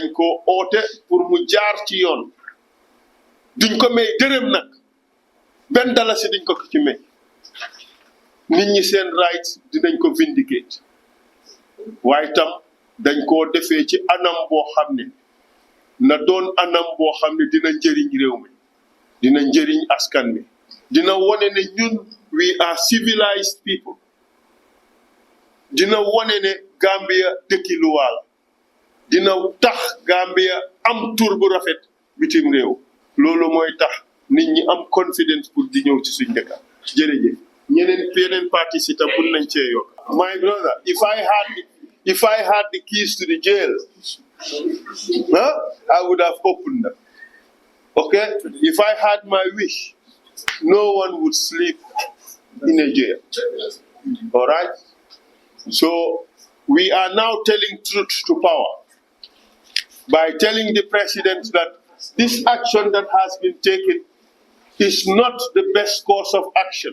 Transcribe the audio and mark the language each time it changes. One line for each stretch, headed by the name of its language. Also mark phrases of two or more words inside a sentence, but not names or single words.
Wolof: ko oote pour mu jaar ci yoon duñ ko may dërëm nag benn dalasi duñ ko ci may nit ñi seen rights dinañ ko vindicate waaye tam dañ koo defee ci anam boo xam ne na doon anam boo xam ne dina njëriñ réew mi dina njëriñ askan mi dina wone ne ñun
English: we are civilized people
Wolof: dina wone ne Gambia dëkki luwaal dina tax Gambia am tur bu rafet bitim réew loolu mooy tax nit ñi am confidence pour di ñëw ci suñ dëkka jërëjëf yeneen parti si tam mun nañ cee yokk
English: my brother if I had the keys to the jail I would have opened them okay if I had my wish no one would sleep in a jail all right so we are now telling truth to power by telling the president that this action that has been taken is not the best course of action.